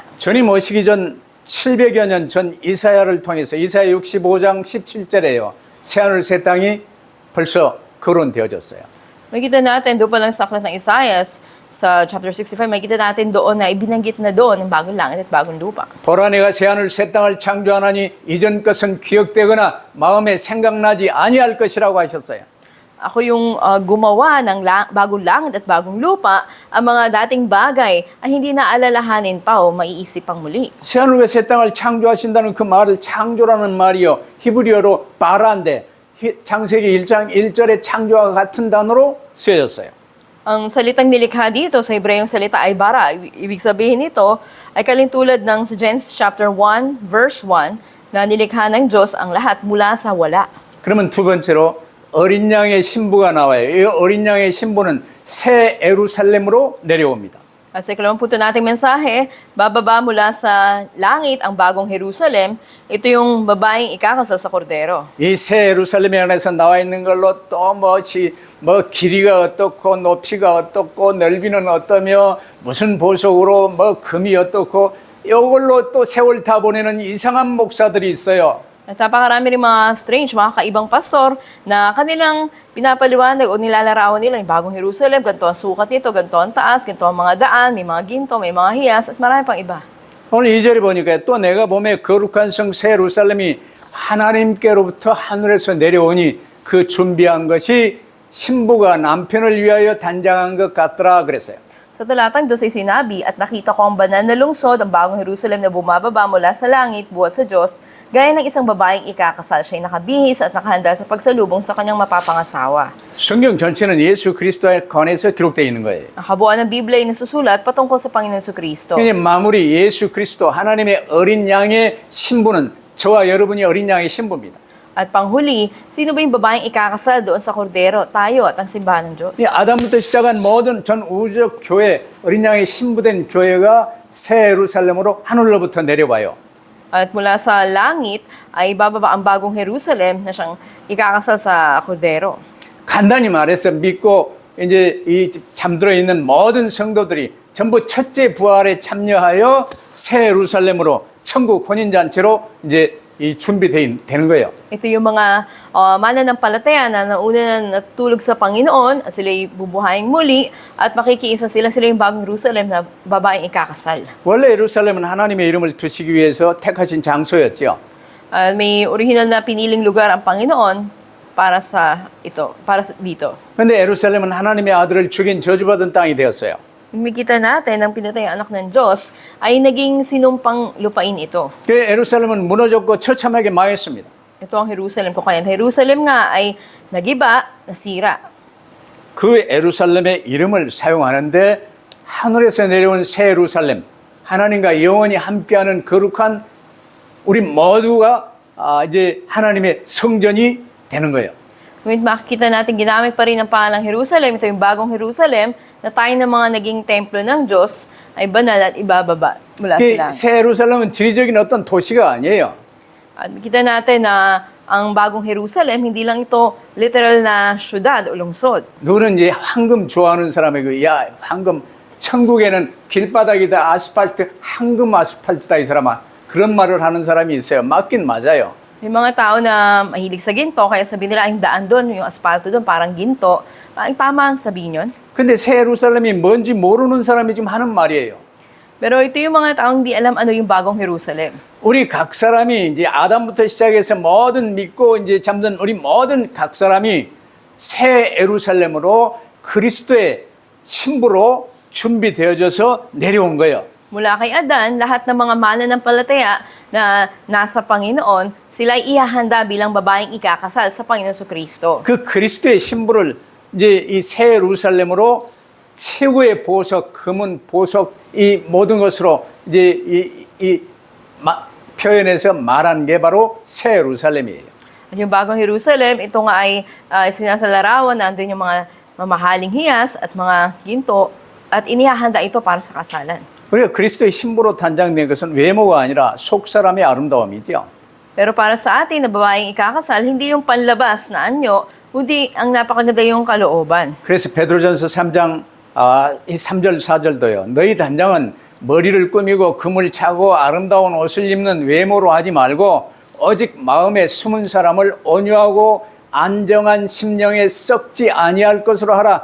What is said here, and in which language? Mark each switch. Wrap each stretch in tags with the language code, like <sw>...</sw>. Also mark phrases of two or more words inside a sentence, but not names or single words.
<ko>주님 오시기 전 700여 년 전 이사야를 통해서 이사야 65장 17절에요. 새하늘 새 땅이 벌써 거론되어졌어요.</ko> <tl>Makita natin, doon pa lang sa aklat ng Isaias, sa chapter 65, makita natin doon na ibinanggit na doon ang bagong langit at bagong lupa.</tl> <ko>보라 내가 새하늘 새 땅을 창조하나니 이전 것은 기억되거나 마음에 생각나지 아니할 것이라고 하셨어요.</ko> <tl>Ako yung gumawa ng bagong langit at bagong lupa, ang mga dating bagay ay hindi na alalahanin pa o maiisip pang muli.</tl> <ko>새하늘과 새 땅을 창조하신다는 그 말을 창조라는 말이요. 히브리어로 바라인데 창세기 1장 1절의 창조와 같은 단어로 쓰여졌어요.</ko> <tl>Ang salitang nilikha dito sa Hebrayong salita ay bara. Ibig sabihin nito ay kalintulad ng sa Genesis chapter 1 verse 1 na nilikha ng Diyos ang lahat mula sa wala.</tl> <ko>그러면 두 번째로 어린 양의 신부가 나와요. 이 어린 양의 신부는 새 예루살렘으로 내려옵니다.</ko> <tl>At sa ikalawang punto nating mensahe, bababa mula sa langit ang bagong Jerusalem. Ito yung babaeng ikakasal sa kordero.</tl> <ko>이 새 예루살렘 안에서 나와 있는 걸로 또 뭐 길이가 어떻고 높이가 어떻고 넓이는 어떠며 무슨 보석으로 뭐 금이 어떻고 이걸로 또 세월 다 보내는 이상한 목사들이 있어요.</ko> <tl>At napakarami rin mga strange, mga kaibang pastor na kanilang pinapaliwanag o nilalarawan nila yung bagong Jerusalem, ganito ang sukat nito, ganito ang taas, ganito ang mga daan, may mga ginto, may mga hiyas, at marami pang iba.</tl> <ko>오늘 2절에 보니까 또 내가 보면 거룩한 성 새 예루살렘이 하나님께로부터 하늘에서 내려오니 그 준비한 것이 신부가 남편을 위하여 단장한 것 같더라 그랬어요.</ko> <tl>Sa talatang 2 ay sinabi, at nakita ko ang banal na lungsod, ang bagong Jerusalem na bumababa mula sa langit, buhat sa Diyos, gaya ng isang babaeng ikakasal. Siya'y nakabihis at nakahanda sa pagsalubong sa kanyang mapapangasawa.</tl> <ko>성경 전체는 예수 그리스도에 관해서 기록되어 있는 거예요.</ko> <tl>Ang kabuuan ng Biblia ay nasusulat patungkol sa Panginoon Kristo.</tl> <ko>그냥 마무리 예수 그리스도 하나님의 어린 양의 신부는 저와 여러분이 어린 양의 신부입니다.</ko> <tl>At panghuli, sino ba yung babaeng ikakasal doon sa kordero? Tayo at ang simbahan ng Diyos.</tl> <ko>이 아담부터 시작한 모든 전 우주적 교회, 어린 양의 신부된 교회가 새 예루살렘으로 하늘로부터 내려와요.</ko> <tl>At mula sa langit ay bababa ang bagong Jerusalem na siyang ikakasal sa kordero.</tl> <ko>간단히 말해서 믿고 이제 이 잠들어 있는 모든 성도들이 전부 첫째 부활에 참여하여 새 예루살렘으로 천국 혼인잔치로 이제 이 준비되는 거예요.</ko> <tl>Ito yung mga mananampalataya na nauna na natulog sa Panginoon at sila'y bubuhayin muli at makikiisa sila yung bagong Jerusalem na babaeng ikakasal.</tl> <ko>원래 예루살렘은 하나님의 이름을 두시기 위해서 택하신 장소였죠.</ko> <tl>May original na piniling lugar ang Panginoon para dito.</tl> <ko>근데 예루살렘은 하나님의 아들을 죽인 저주받은 땅이 되었어요.</ko> <tl>Makikita natin ang pinatay ang anak ng Diyos ay naging sinumpang lupain ito.</tl> <ko>그 예루살렘은 무너졌고 처참하게 망했습니다.</ko> <tl>Ito ang Jerusalem. Kung kaya Jerusalem nga ay nagiba, nasira.</tl> <ko>그 예루살렘의 이름을 사용하는데 하늘에서 내려온 새 예루살렘, 하나님과 영원히 함께하는 거룩한 우리 모두가 이제 하나님의 성전이 되는 거예요.</ko> <tl>Ngunit makikita natin ginamit pa rin ang pangalang Jerusalem. Ito yung bagong Jerusalem na tayo ng mga naging templo ng Diyos ay banal at ibababa mula sa langit.</tl> <ko>새 예루살렘은 지리적인 어떤 도시가 아니에요.</ko> <tl>At kita natin na ang bagong Jerusalem, hindi lang ito literal na syudad o lungsod.</tl> <ko>누구는 이제 황금 좋아하는 사람에게 야 황금 천국에는 길바닥이다 아스팔트 황금 아스팔트다 이 사람아 그런 말을 하는 사람이 있어요. 맞긴 맞아요.</ko> <tl>May mga tao na mahilig sa ginto, kaya sabihin nila, yung daan doon, yung asfalto doon, parang ginto. Tama ang sabihin yun.</tl> <ko>근데 새 예루살렘이 뭔지 모르는 사람이 지금 하는 말이에요.</ko> <tl>Pero ito yung mga taong di alam ano yung bagong Jerusalem.</tl> <ko>우리 각 사람이 이제 아담부터 시작해서 모든 믿고 이제 잠든 우리 모든 각 사람이 새 예루살렘으로 그리스도의 신부로 준비되어져서 내려온 거예요.</ko> <tl>Mula kay Adan, lahat ng mga mananampalataya na nasa Panginoon, sila ay ihahanda bilang babaeng ikakasal sa Panginoon Kristo.</tl> <ko>그 그리스도의 신부를 이제 이 새 예루살렘으로 최고의 보석, 금은 보석 이 모든 것으로 이제 표현해서 말한 게 바로 새 예루살렘이에요.</ko> <tl>At yung bagong Jerusalem, ito nga ay sinasalarawan na andun yung mga mamahaling hiyas at mga ginto at inihahanda ito para sa kasalan.</tl> <ko>우리가 그리스도의 신부로 단장된 것은 외모가 아니라 속 사람의 아름다움이죠.</ko> <tl>Pero para sa atin na babaeng ikakasal, hindi yung panlabas na anyo, kundi ang napakaganda yung kalooban.</tl> <ko>그래서 베드로전서 3장 이 3절 4절도요. 너희 단장은 머리를 꾸미고 금을 차고 아름다운 옷을 입는 외모로 하지 말고 오직 마음에 숨은 사람을 온유하고 안정한 심령에 썩지 아니할 것으로 하라.</ko>